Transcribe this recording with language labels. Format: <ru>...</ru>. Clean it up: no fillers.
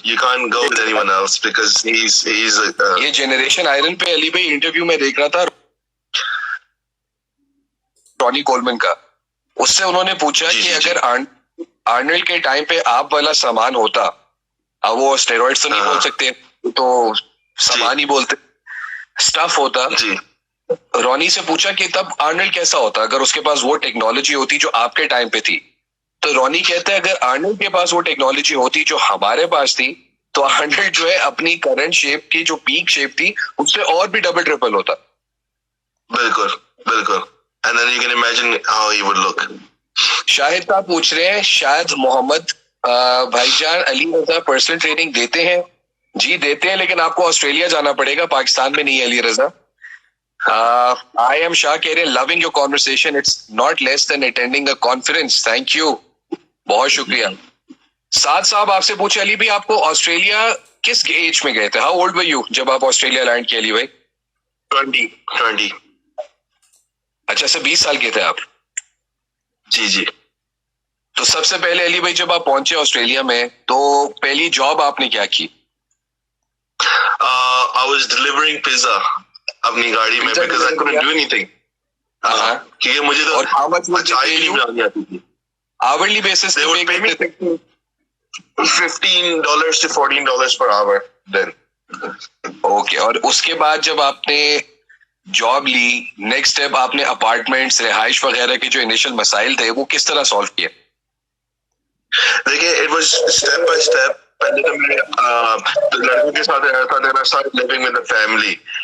<en>You can't go with anyone else because he's</en> <ur>یہ generation iron پہ علی بھائی interview میں دیکھ رہا تھا رونی کولمن کا, اس سے انہوں نے پوچھا کہ اگر آرنلڈ کے ٹائم پہ آپ والا سامان ہوتا, اب وہ اسٹیرائڈ تو نہیں بول سکتے تو سامان ہی بولتے, اسٹف ہوتا. رونی سے پوچھا کہ تب آرنلڈ کیسا ہوتا اگر اس کے پاس وہ ٹیکنالوجی ہوتی جو آپ کے ٹائم پہ تھی. تو رونی کہتا ہے اگر آرنلڈ کے پاس وہ ٹیکنالوجی ہوتی جو ہمارے پاس تھی تو آرنلڈ جو ہے اپنی کرنٹ شیپ کی جو پیک شیپ تھی اس سے اور بھی ڈبل ٹرپل ہوتا. بالکل بالکل.</ur> <en>And then you can imagine how he would look.</en> <ur>شاہد صاحب پوچھ رہے ہیں شاہد محمد بھائی جان علی رضا پرسنل ٹریننگ دیتے ہیں؟ جی دیتے ہیں، لیکن آپ کو آسٹریلیا جانا پڑے گا، پاکستان میں نہیں ہے علی رضا.</ur> <en>I am Shah</en> <ur>کہہ رہے ہیں</ur> <en>Loving your conversation, it's not less than attending a conference.</en> <ur>Thank you, بہت شکریہ. سعد صاحب آپ سے پوچھے علی بھائی آپ کو آسٹریلیا کس ایج میں گئے تھے؟</ur> <en>how old were you</en> <ur>جب آپ آسٹریلیا لینڈ کیے علی بھائی؟ 20. اچھا سے 20 سال کے تھے آپ؟ جی. تو سب سے پہلے علی بھائی جب آپ پہنچے آسٹریلیا میں تو پہلی جاب آپ نے کیا کی؟</ur> <en>I was delivering pizza</en> <ur>اپنی گاڑی میں</ur> <en>because I couldn't do anything.</en> <ur>کیونکہ مجھے تو چائے نہیں بنانی آتی تھی.</ur> <en>Hourly basis They would pay me $15 to $14 per hour then. Okay.</en> <ur>اور اس کے بعد جب آپ نے جاب لی، نیکسٹ اسٹیپ آپ نے اپارٹمنٹس، رہائش وغیرہ کے جو انیشل مسائل تھے وہ کس طرح سالو کیے؟ دیکھیے</ur> <en>It was step by step.</en> <ur>پہلے تو میں لڑکوں کے ساتھ رہا تھا،</ur> <en>then I started living with the family.</en>